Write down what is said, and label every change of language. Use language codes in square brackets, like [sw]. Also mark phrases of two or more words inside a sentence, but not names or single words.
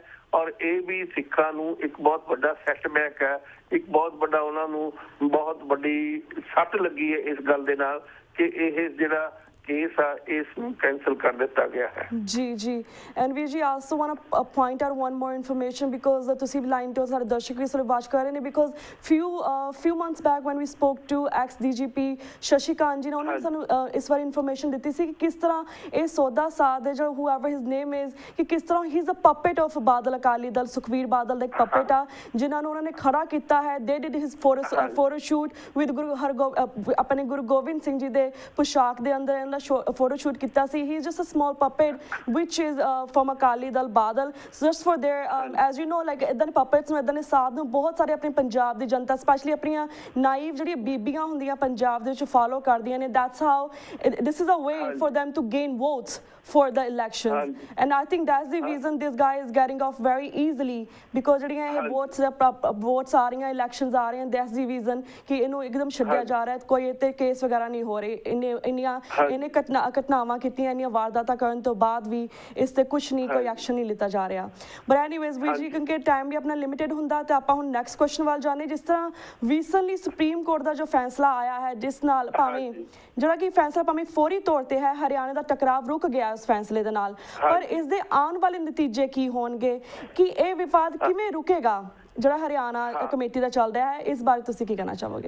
[pa] ਔਰ ਇਹ ਵੀ ਸਿੱਖਾਂ ਨੂੰ ਇੱਕ ਬਹੁਤ ਵੱਡਾ ਸੈਟਬੈਕ ਹੈ, ਇੱਕ ਬਹੁਤ ਵੱਡਾ ਉਹਨਾਂ ਨੂੰ ਬਹੁਤ ਵੱਡੀ ਸੱਟ ਲੱਗੀ ਹੈ ਇਸ ਗੱਲ ਦੇ ਨਾਲ ਕਿ ਇਹ ਜਿਹੜਾ ਕੇਸ ਆ ਇਸ ਨੂੰ ਕੈਂਸਲ ਕਰ ਦਿੱਤਾ ਗਿਆ ਹੈ। ਜੀ ਐਂਡ ਵੀਰ ਜੀ [en] also want to point out one more information because [pa] ਤੁਸੀਂ ਲਾਈਨ ਤੋਂ ਸਾਡੇ ਦਰਸ਼ਕ ਵੀ ਸਾਰੇ ਵਾਚ ਕਰ ਰਹੇ ਨੇ [en] because few months back when we spoke to ex DGP [pa] ਸ਼ਸ਼ੀਕਾਂਤ ਜੀ ਨੇ ਉਹਨਾਂ ਨੇ ਸਾਨੂੰ ਇਸ ਵਾਰ ਇਨਫੋਰਮੇਸ਼ਨ ਦਿੱਤੀ ਸੀ ਕਿ ਕਿਸ ਤਰ੍ਹਾਂ ਇਹ ਸੌਦਾ ਸਾਧ ਹੈ ਜੋ [en] whoever his name is [pa] ਕਿ ਕਿਸ ਤਰ੍ਹਾਂ [en] he is a puppet of [pa] ਬਾਦਲ ਅਕਾਲੀ ਦਲ ਸੁਖਵੀਰ ਬਾਦਲ ਦਾ ਇੱਕ puppet ਆ ਜਿਨ੍ਹਾਂ ਨੂੰ ਉਹਨਾਂ ਨੇ ਖੜਾ ਕੀਤਾ ਹੈ। [en] they did his photo shoot with [pa] ਆਪਣੇ ਗੁਰੂ ਗੋਬਿੰਦ ਸਿੰਘ ਜੀ ਦੇ ਪੁਸ਼ਾਕ ਦੇ ਅੰਦਰ [en] photo shoot [pa] ਕੀਤਾ ਸੀ। [en] he is just a small puppet which is from Akali Dal Badal just for their as you know like [pa] ਇਦਾਂ ਦੇ puppets ਨੂੰ ਇਦਾਂ ਦੇ ਸਾਧ ਨੂੰ ਬਹੁਤ ਸਾਰੇ ਆਪਣੇ ਪੰਜਾਬ ਦੀ ਜਨਤਾ ਸਪੈਸ਼ਲੀ ਆਪਣੀਆਂ ਨਾਈਵ ਜਿਹੜੀਆਂ ਬੀਬੀਆਂ ਹੁੰਦੀਆਂ ਪੰਜਾਬ ਦੇ ਵਿੱਚ ਫੋਲੋ ਕਰਦੀਆਂ ਨੇ। [en] that's how this is a way for them to gain votes for the elections and I think that's the reason this guy is getting off very easily because [pa] ਜਿਹੜੀਆਂ ਇਹ votes ਆ ਰਹੀਆਂ elections ਆ ਰਹੀਆਂ [en] that's the reason [pa] ਕਿ ਇਹਨੂੰ ਇੱਕਦਮ ਛੱਡਿਆ ਜਾ ਰਿਹਾ ਕੋਈ ਇੱਥੇ ਕੇਸ ਵਗੈਰਾ ਨਹੀਂ ਹੋ ਰਹੇ। ਇਹਨੇ ਘਟਨਾਵਾਂ ਕੀਤੀਆਂ ਇੰਨੀਆਂ ਵਾਰਦਾਤਾਂ ਕਰਨ ਤੋਂ ਬਾਅਦ ਵੀ ਇਸ ਤੇ ਕੁਝ ਨਹੀਂ ਕੋਈ ਐਕਸ਼ਨ ਨਹੀਂ ਲਿੱਤਾ ਜਾ ਰਿਹਾ। [en] But anyways [pa] ਵੀਰ ਜੀ ਕਿਉਂਕਿ ਟਾਈਮ ਵੀ ਆਪਣਾ ਲਿਮਿਟਡ ਹੁੰਦਾ ਤੇ ਆਪਾਂ ਹੁਣ [en] next question [pa] ਵੱਲ ਜਾਂਦੇ। ਜਿਸ ਤਰ੍ਹਾਂ ਰੀਸੈਂਟਲੀ ਸੁਪਰੀਮ ਕੋਰਟ ਦਾ ਜੋ ਫੈਸਲਾ ਆਇਆ ਹੈ ਜਿਸ ਨਾਲ ਭਾਵੇਂ ਜਿਹੜਾ ਕਿ ਫੈਸਲਾ ਭਾਵੇਂ ਫੌਰੀ ਤੌਰ ਤੇ ਹੈ ਹਰਿਆਣਾ ਦਾ ਟਕਰਾਵ ਰੁਕ ਗਿਆ ਉਸ ਫੈਸਲੇ ਦੇ ਨਾਲ ਪਰ ਇਸ ਦੇ ਆਉਣ ਵਾਲੇ ਨਤੀਜੇ ਕੀ ਹੋਣਗੇ ਕਿ ਇਹ ਵਿਵਾਦ ਕਿਵੇਂ ਰੁਕੇਗਾ ਜਿਹੜਾ ਹਰਿਆਣਾ ਕਮੇਟੀ ਦਾ ਚੱਲ ਰਿਹਾ ਹੈ ਇਸ ਬਾਰੇ ਤੁਸੀਂ ਕੀ ਕਹਿਣਾ ਚਾਹੋਗੇ?